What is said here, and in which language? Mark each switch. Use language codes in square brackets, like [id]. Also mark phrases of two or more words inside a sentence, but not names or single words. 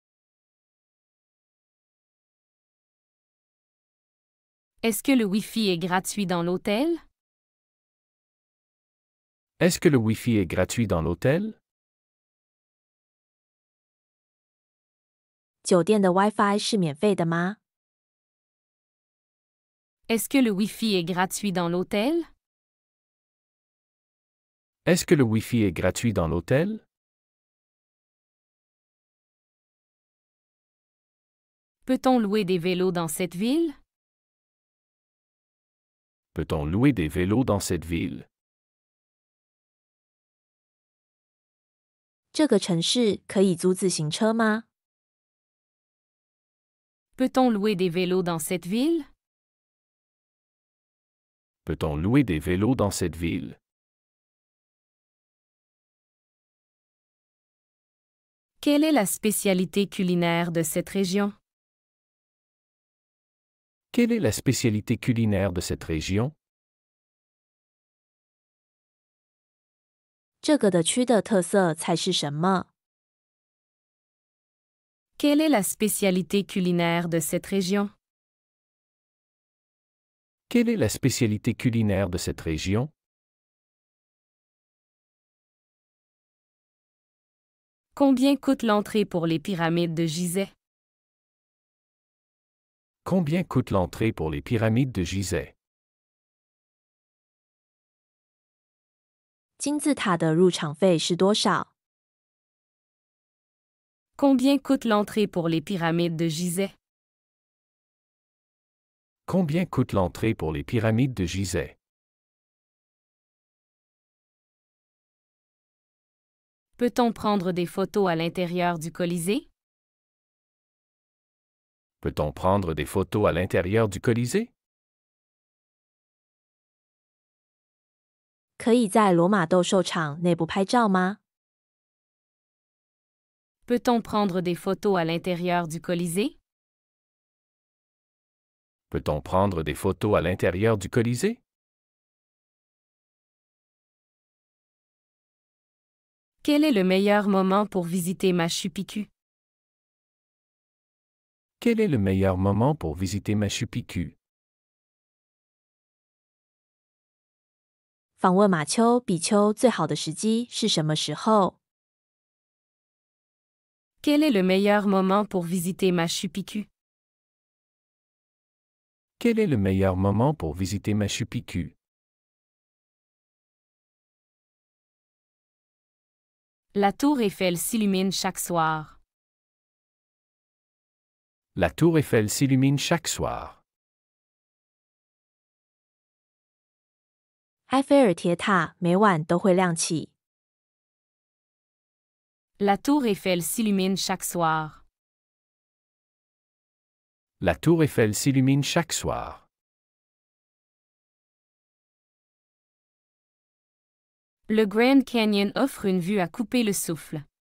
[fr] Est-ce que le Wi-Fi est gratuit dans l'hôtel? Est-ce que le Wi-Fi est gratuit dans l'hôtel? [zh] 酒店的 WiFi 是免费的吗？ [fr] Est-ce que le Wi-Fi est gratuit dans l'hôtel? Est-ce que le Wi-Fi est gratuit dans l'hôtel? Peut-on louer des vélos dans cette ville? Peut-on louer des vélos dans cette ville? [zh] 这个城市可以租自行车吗？ [fr] Peut-on louer des vélos dans cette ville? Peut-on louer des vélos dans cette ville? Quelle est la spécialité culinaire de cette région? Quelle est la spécialité culinaire de cette région? [zh] 这个的区的特色菜是什么？ [fr] Quelle est la spécialité culinaire de cette région? Quelle est la spécialité culinaire de cette région? Combien coûte l'entrée pour les pyramides de Gizeh? Combien coûte l'entrée pour les pyramides de Gizeh? [zh] 金字塔的入场费是多少？ [fr] Combien coûte l'entrée pour les pyramides de Gizeh? Combien coûte l'entrée pour les pyramides de Gizeh? Peut-on prendre des photos à l'intérieur du Colisée? Peut-on prendre des photos à l'intérieur du Colisée? [zh] 可以在罗马斗兽场内部拍照吗？ [fr] Peut-on prendre des photos à l'intérieur du Colisée? Peut-on prendre des photos à l'intérieur du Colisée? Quel est le meilleur moment pour visiter Machu Picchu? Quel est le meilleur moment pour visiter Machu Picchu? [zh] 访问马丘比丘最好的时机是什么时候？ [fr] Quel est le meilleur moment pour visiter Machu Picchu? Quel est le meilleur moment pour visiter Machu Picchu? La tour Eiffel s'illumine chaque soir. La tour Eiffel s'illumine chaque soir. [zh] 埃菲尔铁塔每晚都会亮起。 [fr] La tour Eiffel s'illumine chaque soir. La tour Eiffel s'illumine chaque soir. Le Grand Canyon offre une vue à couper le souffle.